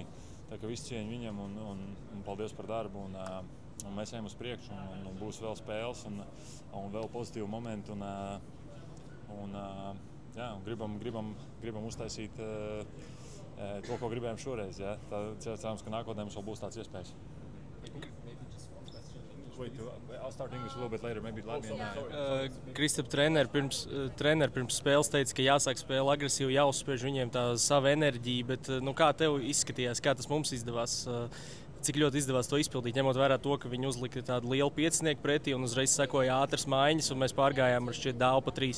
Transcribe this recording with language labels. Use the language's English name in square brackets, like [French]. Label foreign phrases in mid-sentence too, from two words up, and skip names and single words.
[Latvian] Tā kā visu cieņu viņam un paldies par darbu un mēs ejam uz priekšu un būs vēl spēles un vēl pozitīvi momenti un gribam uztaisīt to, ko gribējām šoreiz. Ja. Cerams, ka nākotnē mums vēl būs tāds iespējas. [English] I'll start English a little bit later, maybe Latvian. [Latvian] Kristap, trener pirms spēles teica, ka jāsāk spēle agresīvi, jāuzspiež viņiem tā sava enerģija, bet kā tev izskatījās, kā tas mums izdevās, cik ļoti izdevās to izpildīt, ņemot vērā to, ka viņi uzlika tādu lielu piecinieku pretī un uzreiz sekoja ātras maiņas un mēs pārgājām ar šķiet dāvu pa 3.